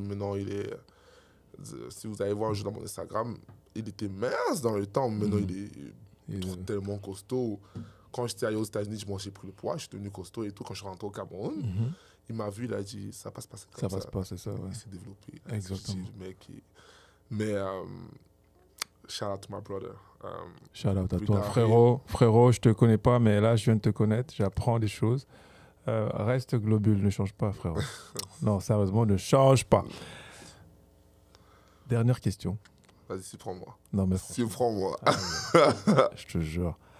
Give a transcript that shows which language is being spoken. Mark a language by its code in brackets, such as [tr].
[fr] Maintenant, si vous allez voir un jour dans mon Instagram, il était mince dans le temps. Maintenant, il est tellement costaud. Quand j'étais allé aux États-Unis, j'ai pris le poids, je suis devenu costaud et tout. Quand je suis rentré au Cameroun, il m'a vu, il a dit, ça passe pas comme ça. Ça passe pas, c'est ça, ouais. Il s'est développé. Exactement. Mais, [en] shout out to my brother. [fr] Shout out à toi. Frérot, je te connais pas, mais là, je viens de te connaître, j'apprends des choses. Reste globule, ne change pas, frérot. Non, sérieusement, ne change pas. Dernière question. Vas-y, surprends-moi. Non, mais surprends-moi. Je te jure.